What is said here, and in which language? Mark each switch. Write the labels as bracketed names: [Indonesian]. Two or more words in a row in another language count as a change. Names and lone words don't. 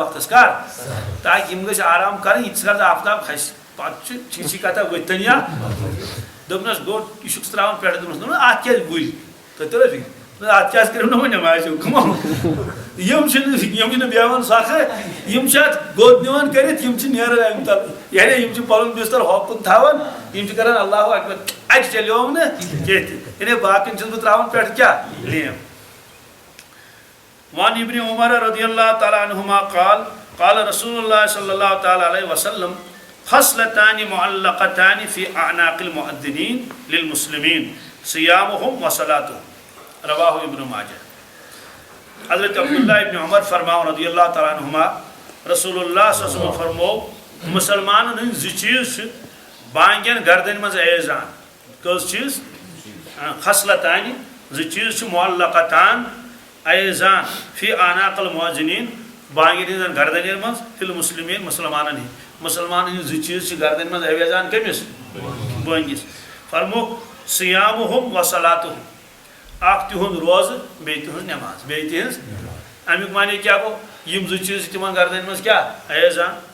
[Kashmiri] وقتس کر تاکہِ یِم گٔژھۍ آرام کَرٕنۍ ییٖتِس کالس آفتاب کھسہِ پتہٕ چھُ چھِچی کتھا ؤتھِتن یا دوٚپنَس گوٚو یہِ چھُکھ ترٛاوان پٮ۪ٹھٕ دوٚپنَس اَتھ کیٛازِ وُلۍ تۄہہِ تٔرو فِکرِ اَتھ کیٛازِ کٔرِو نہٕ وۄنۍ نٮ۪مازِ حُکم یِم چھِنہٕ بیٚہوان سۄکھٕ یِم چھِ اَتھ گوٚد نِوان کٔرِتھ یِم چھِ نیران اَمہِ تَلہٕ یعنی یِم چھِ پَنُن بِستر ہوکُن تھاوان یِم چھِ کران [Arabic] اللہ اکبر [Kashmiri] اَتہِ چلیوم نہٕ کینٛہہ تہِ یعنی باقین چھُس بہٕ ترٛاوان پٮ۪ٹھٕ کیٛاہ لیمپ [Arabic] وعن ابن عمر رضی اللہ تعالیٰ عنہما قال قال رسول اللہ صلی اللہ تعالیٰ علیہ وسلم خصلتان معلقتان فی اعناق المؤذنین للمسلمین صیامهم وصلاتهم رواہ ابن [Kashmiri] ماجہ حضرت عبداللہ ابن عمر فرماؤ [Arabic] رضی اللہ تعالیٰ عنہما [Kashmiri] رسول اللہ [Arabic] صلی اللہ علیہ وسلم [Kashmiri] فرمو مسلمانن ہند زٕ چیٖز چھِ بانگین گردن منٛز اعزان کٔژ چیٖز خصلتان زٕ چیٖز چھِ معلقتان اعزان [Arabic] فی اعناق المؤذنین [Kashmiri] بانگین ہٕنٛزن گردنن منٛز [Arabic] فی المسلمین [Kashmiri] مسلمانن ہٕنٛدۍ مسلمانن ہٕنٛدۍ زٕ چیٖز چھِ گردن منٛز اعزان کٔمِس بٲنگِس فرموکھ [Arabic] صیامهم وصلاتهم [Kashmiri] اکھ تِہُنٛد روزٕ بیٚیہِ تِہٕنٛز نٮ۪ماز بیٚیہِ تِہٕنٛز امیُک معنی کیٛاہ گوٚو یِم زٕ چیٖز چھِ تِمن گردن منٛز کیٛاہ اعزان